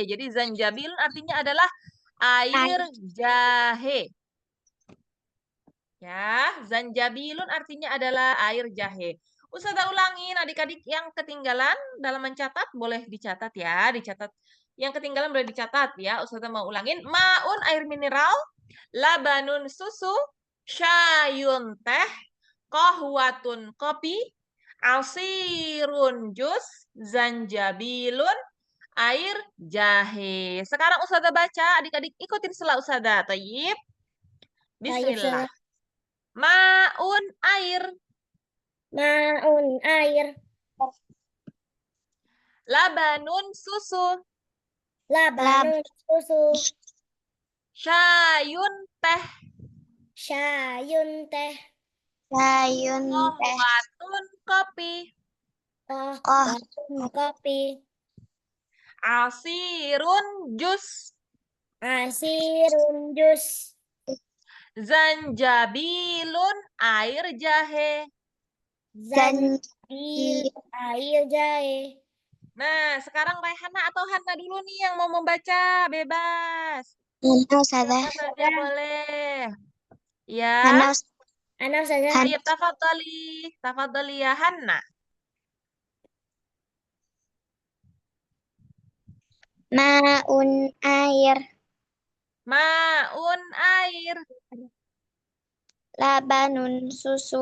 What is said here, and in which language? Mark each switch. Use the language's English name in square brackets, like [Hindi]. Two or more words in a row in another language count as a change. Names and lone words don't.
[Indonesian] Jadi zanjabilun artinya adalah air jahe. Ya, zanjabilun artinya adalah air jahe. Ustazah ulangin adik-adik yang ketinggalan dalam mencatat boleh dicatat ya, dicatat. Yang ketinggalan boleh dicatat ya. Ustazah mau ulangin. Maun air mineral, labanun susu, syayun teh, kohwatun kopi, asirun jus, zanjabilun air jahe. Sekarang Ustazah baca, adik-adik ikutin setelah Ustazah. [Arabic] طيب. بسم الله. [Indonesian] Maun air. Maun air. Labanun susu. Labanun susu. Syayun teh. Syayun teh. Syayun teh. Kohwatun kopi. Kohwatun kopi. Asirun jus. Asirun jus. Zanjabilun air jahe. Zanjabil air jahe. Nah, sekarang Raihana atau Hana dulu nih yang mau membaca, bebas. Siapa saja boleh. Ya. Ana saja. Ayo tafadhali. Tafadhali ya Hana. Maun air. Maun air. Labanun susu.